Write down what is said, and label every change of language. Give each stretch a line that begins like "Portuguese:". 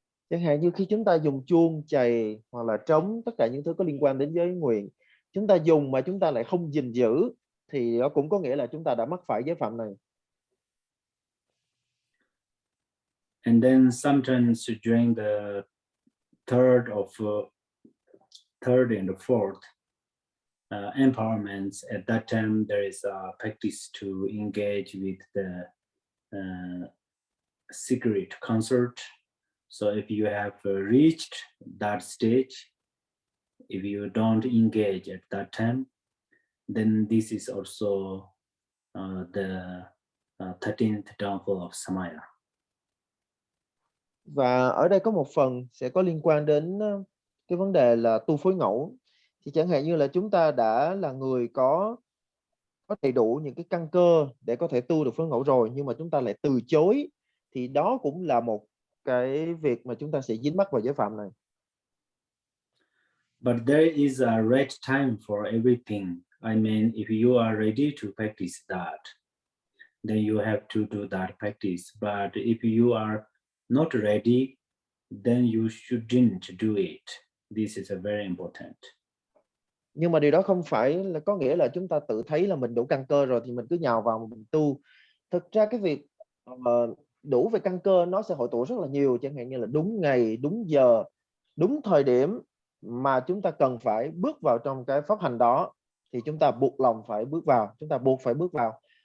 Vietnamese: Chẳng hạn như khi chúng ta dùng chuông, chày hoặc là trống, tất cả những thứ có liên quan đến giới nguyện, chúng ta dùng mà chúng ta lại không gìn giữ, thì nó cũng có nghĩa là chúng ta đã mắc phải giới phạm này.
English: And then sometimes during the third and the fourth empowerments, at that time there is a practice to engage with the secret concert. So if you have reached that stage, if you don't engage at that time, then this is also the 13th downfall of Samaya.
Vietnamese: Và ở đây có một phần sẽ có liên quan đến cái vấn đề là tu phối ngẫu. Thì chẳng hạn như là chúng ta đã là người có đầy đủ những cái căn cơ để có thể tu được phối ngẫu rồi, nhưng mà chúng ta lại từ chối, thì đó cũng là một cái việc mà chúng ta sẽ dính mắc vào giới phạm này.
English: But there is a right time for everything. I mean, if you are ready to practice that, then you have to do that practice. But if you are not ready, then you shouldn't do it. This is a very important.
Vietnamese: Nhưng mà điều đó không phải là có nghĩa là chúng ta tự thấy là mình đủ căn cơ rồi thì mình cứ nhào vào mình tu. Thực ra cái việc đủ về căn cơ nó sẽ hội tụ rất là nhiều, chẳng hạn như là đúng ngày, đúng giờ, đúng thời điểm mà chúng ta cần phải bước vào trong cái pháp hành đó, thì chúng ta buộc lòng phải bước vào, chúng ta buộc phải bước vào.